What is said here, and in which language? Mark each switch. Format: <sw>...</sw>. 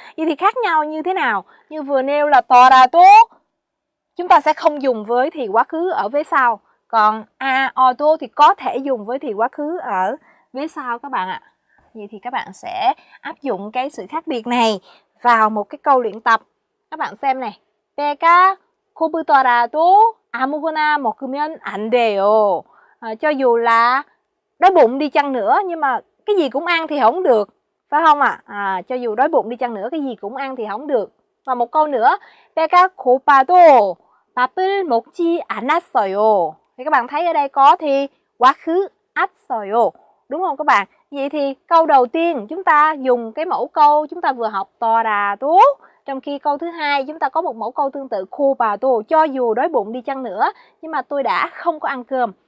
<vi>Vậy thì khác nhau như thế nào? Như vừa nêu là torado, chúng ta sẽ không dùng với thì quá khứ ở vế sau. Còn a auto thì có thể dùng với thì quá khứ ở vế sau các bạn ạ. Vậy thì các bạn sẽ áp dụng cái sự khác biệt này vào một cái câu luyện tập. Các bạn xem này.</vi> <ko>배가 고프더라도 아무거나 먹으면 안 돼요.</ko> <vi>Cho dù là đói bụng đi chăng nữa nhưng mà cái gì cũng ăn thì không được, phải không ạ? Cho dù đói bụng đi chăng nữa cái gì cũng ăn thì không được. Và một câu nữa,</vi> <ko>배가 고파도 밥을 먹지 않았어요.</ko> <vi>Thì các bạn thấy ở đây có thì quá khứ 았어요, đúng không các bạn? Vậy thì câu đầu tiên chúng ta dùng cái mẫu câu chúng ta vừa học torado, trong khi câu thứ hai chúng ta có một mẫu câu tương tự 고파도, cho dù đói bụng đi chăng nữa nhưng mà tôi đã không có ăn cơm.</vi>